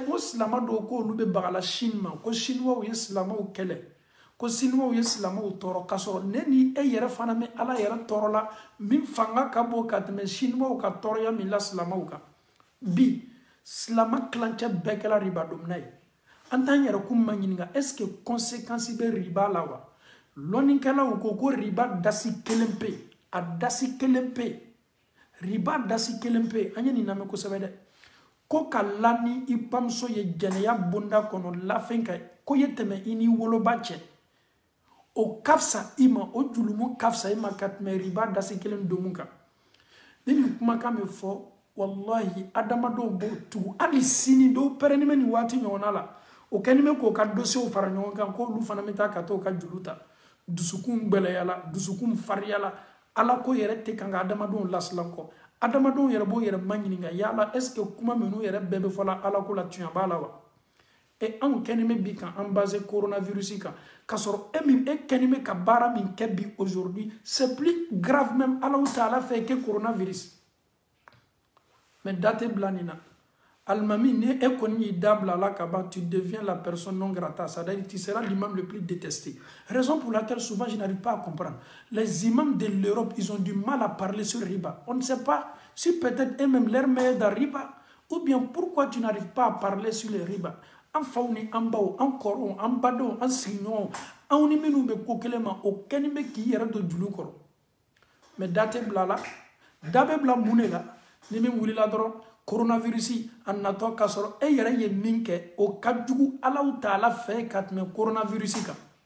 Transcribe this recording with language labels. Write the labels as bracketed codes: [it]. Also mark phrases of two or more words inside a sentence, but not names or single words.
[bm] ko silama dɔw ko olu bɛ bagala Chine ma ko Chinois ye silamaw kɛlɛ ko Chinois ye silamaw tɔɔrɔ k'a sɔrɔ ne ni e yɛrɛ fana bɛ ala yɛrɛ tɔɔrɔ la min fanga ka bon ka tɛmɛ Chinois ka tɔɔrɔya min la silamaw kan bi silama kilancɛ bɛɛ kɛla riba domina ye an t'an yɛrɛ kun ma ɲininka [fr] est ce que conséquence [bm] bɛ riba la wa lɔnnikɛlaw ko riba dasi kelen pe a dasi kelen pe riba dasi kelen pe an ye nin lamɛn kosɛbɛ dɛ ko ka la ni i bamuso ye jɛnɛya bonda kɔnɔ lafɛn ka ko ye tɛmɛ i ni woloba cɛ o ka fisa i ma o julumu ka fisa i ma ka tɛmɛ riba dasi kelen domu kan ni nin kumakan bɛ fɔ wallahi adamadenw b'o tugu hali sini dɔw pɛrɛnnen bɛ nin waati ɲɔgɔnna la o kɛlen bɛ k'o ka dossiers fara ɲɔgɔn kan ko olu fana bɛ taa ka t'o ka juru ta dusukun gbɛlɛyala dusukun fariyala ala ko yɛrɛ tɛ kan ka adamadenw lasilan kɔ adamadenw yɛrɛ b'o yɛrɛ ma ɲininka yala [fr] est ce que [bm] kuma minnu yɛrɛ bɛɛ bɛ fɔla ala ko la tiɲɛ b'a la wa anw kɛni bɛ bi kan an base coronavirus kan k'a sɔrɔ e kɛni bɛ ka baara min kɛ bi [fr] aujourd'hui c'est plus grave même [bm] ala taala fɛ que coronavirus [fr] mais [bm] date bila nin na alimami ni e kɔni y'i da bila la ka ban [fr] tu deviens la personne non grata c'est-à-dire tu seras l'imam le plus détesté raison pour laquelle souvent je n'arrive pas à comprendre les imams de l'Europe ils ont du mal à parler sur riba on ne sait pas si peut-être eux-mêmes leur meilleur dans riba ou bien pourquoi tu n'arrives pas à parler sur le riba [bm] an faw ni an baw an kɔrɔw an badenw an sigiɲɔgɔnw anw ni minnu bɛ ko kelen ma o kɛni bɛ k'i yɛrɛ don julu kɔrɔ mais da tɛ bila la da bɛ bila mun de la ni min wulila dɔrɔn coronavirus a natɔ k'a sɔrɔ e yɛrɛ ye min kɛ o ka jugu alaw taala fɛ ka tɛmɛ coronavirus kan